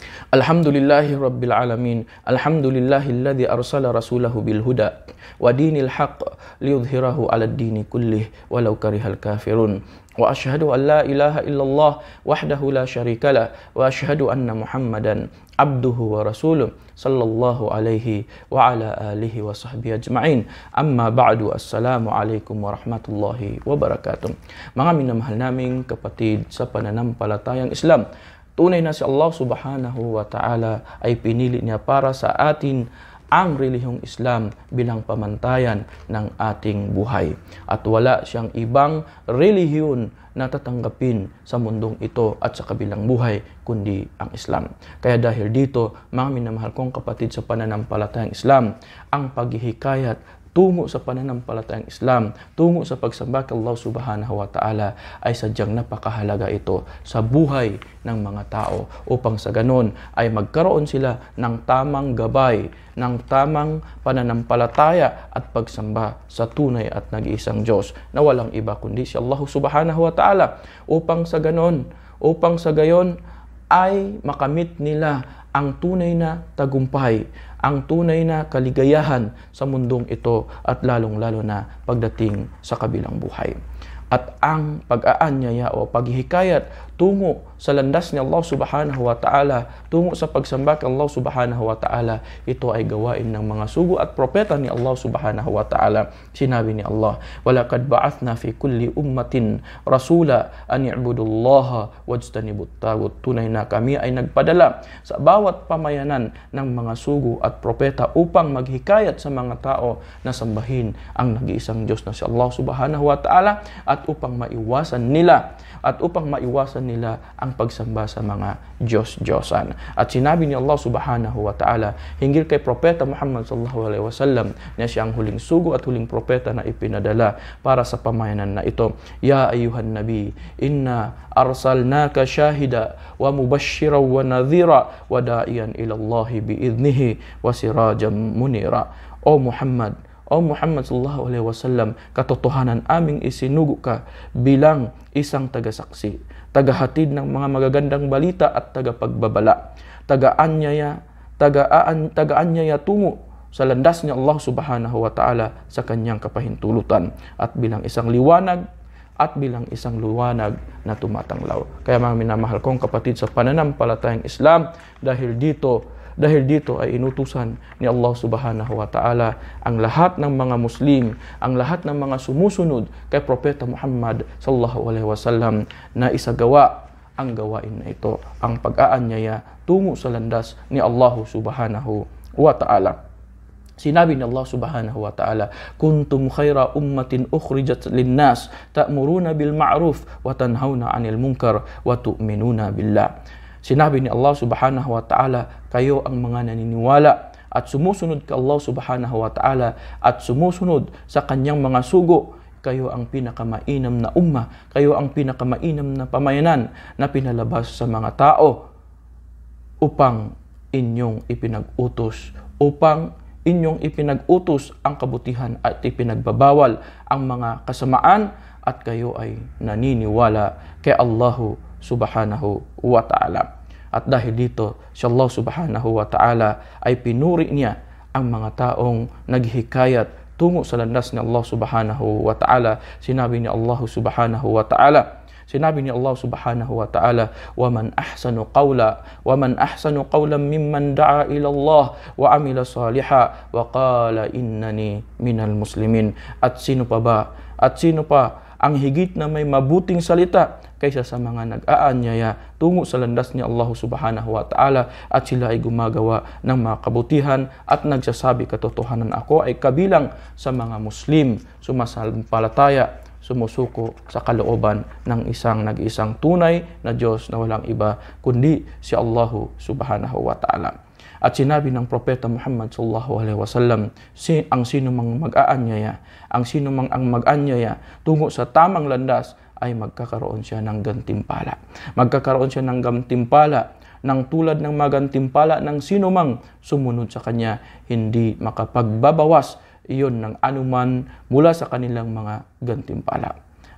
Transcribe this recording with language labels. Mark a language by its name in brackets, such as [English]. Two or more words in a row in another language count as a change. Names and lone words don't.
[Arabic] الحمد لله رب العالمين. الحمد لله الذي أرسل رسوله بالهدى ودين الحق ليظهره على الدين كله ولو كره الكافرون. وأشهد أن لا إله إلا الله وحده لا شريك له وأشهد أن محمدا عبده ورسوله صلى الله عليه وعلى آله وصحبه أجمعين. أما بعد. السلام عليكم ورحمة الله وبركاته. [Filipino] Mga minamahal naming kapatid sa pananampalatayang Islam, tunay na si Allah [Arabic] سبحانه وتعالى [Filipino] ay pinili niya para sa atin ang relihiyong Islam bilang pamantayan ng ating buhay. At wala siyang ibang relihiyon na tatanggapin sa mundong ito at sa kabilang buhay kundi ang Islam. Kaya dahil dito, mga minamahal kong kapatid sa pananampalatayang Islam, ang paghihikayat tungo sa pananampalatayang Islam, tungo sa pagsamba kay Allah [Arabic] سبحانه وتعالى [Filipino] ay sadyang napakahalaga ito sa buhay ng mga tao upang sa ganon ay magkaroon sila ng tamang gabay, ng tamang pananampalataya at pagsamba sa tunay at nag-iisang Diyos na walang iba kundi si Allah [Arabic] سبحانه وتعالى [Filipino] upang sa gayon ay makamit nila ang tunay na tagumpay, ang tunay na kaligayahan sa mundong ito at lalong-lalo na pagdating sa kabilang buhay. At ang pag-aanyaya o paghihikayat tungo sa landas ni Allah [Arabic] سبحانه وتعالى, [Filipino] tungo sa pagsamba kay Allah [Arabic] سبحانه وتعالى, [Filipino] ito ay gawain ng mga sugo at propeta ni Allah [Arabic] سبحانه وتعالى. [Filipino] Sinabi ni Allah, [Arabic] وَلَقَدْ بَعَثْنَا فِي كُلِّ أُمَّةٍ رَسُولًا أَنْ يَعْبُدُوا اللَّهَ وَاجْتَنِبُوا الطَّاغُوتَ. [Filipino] Tunay na kami ay nagpadala sa bawat pamayanan ng mga sugo at propeta upang maghikayat sa mga tao na sambahin ang nag-iisang Diyos na si Allah [Arabic] سبحانه وتعالى [Filipino] at upang maiwasan nila ang pagsamba sa mga Diyos-Diyosan. At sinabi ni Allah [Arabic] سبحانه وتعالى [Filipino] hinggil kay Propeta Muhammad [Arabic] صلى الله عليه وسلم [Filipino] na siya ang huling sugo at huling propeta na ipinadala para sa pamayanan na ito. [Arabic] يا أيها النبي إنا أرسلناك شاهدا ومبشرا ونذيرا وداعيا إلى الله بإذنه وسراجا منيرا. [Filipino] O Muhammad [Arabic] صلى الله عليه وسلم, [Filipino] katotohanan aming isinugo ka bilang isang tagasaksi, tagahatid ng mga magagandang balita at tagapagbabala, tagaanyaya tungo sa landas ni Allah [Arabic] سبحانه وتعالى [Filipino] sa kanyang kapahintulutan at bilang isang liwanag na tumatanglaw. Kaya mga minamahal kong kapatid sa pananampalatayang Islam, dahil dito ay inutusan ni Allah [Arabic] سبحانه وتعالى [Filipino] ang lahat ng mga Muslim, ang lahat ng mga sumusunod kay Propeta Muhammad [Arabic] صلى الله عليه وسلم [Filipino] na isagawa ang gawain na ito, ang pag-aanyaya tungo sa landas ni Allah [Arabic] سبحانه وتعالى. [Filipino] Sinabi ni [Arabic] Allah سبحانه وتعالى كنتم خير أمة أخرجت للناس تأمرون بالمعروف وتنهون عن المنكر وتؤمنون بالله. [Filipino] Sinabi ni Allah [Arabic] سبحانه وتعالى, [Filipino] kayo ang mga naniniwala at sumusunod kay Allah [Arabic] سبحانه وتعالى [Filipino] at sumusunod sa kanyang mga sugo. Kayo ang pinakamainam na ummah, kayo ang pinakamainam na pamayanan na pinalabas sa mga tao upang inyong ipinag-utos ang kabutihan at ipinagbabawal ang mga kasamaan at kayo ay naniniwala kay Allah [Arabic] سبحانه وتعالى. [Filipino] At dahil dito, si Allah [Arabic] سبحانه وتعالى [Filipino] ay pinuri niya ang mga taong naghihikayat tungo sa landas ni Allah [Arabic] سبحانه وتعالى. [Filipino] Sinabi ni [Arabic] Allah سبحانه وتعالى, وَمَنْ أَحْسَنُ قَوْلًا مِمَّنْ دَعَا إِلَى اللَّهِ وَعَمِلَ صَالِحًا وَقَالَ إِنَّنِي مِنَ الْمُسْلِمِينَ. [Filipino] At sino pa ang higit na may mabuting salita kaysa sa mga nag-aanyaya tungo sa landas ni Allah [Arabic] سبحانه وتعالى [Filipino] at sila ay gumagawa ng mga kabutihan at nagsasabi katotohanan, ako ay kabilang sa mga Muslim, sumasampalataya, sumusuko sa kalooban ng nag-iisang tunay na Diyos na walang iba kundi si Allah [Arabic] سبحانه وتعالى. [Filipino] At sinabi ng Propeta Muhammad [Arabic] صلى الله عليه وسلم, [Filipino] ang sino mang mag-aanyaya, ang mag-aanyaya tungo sa tamang landas ay magkakaroon siya ng gantimpala. Magkakaroon siya ng gantimpala ng tulad ng magantimpala ng sino mang sumunod sa kanya, hindi makapagbabawas iyon ng anuman mula sa kanilang mga gantimpala.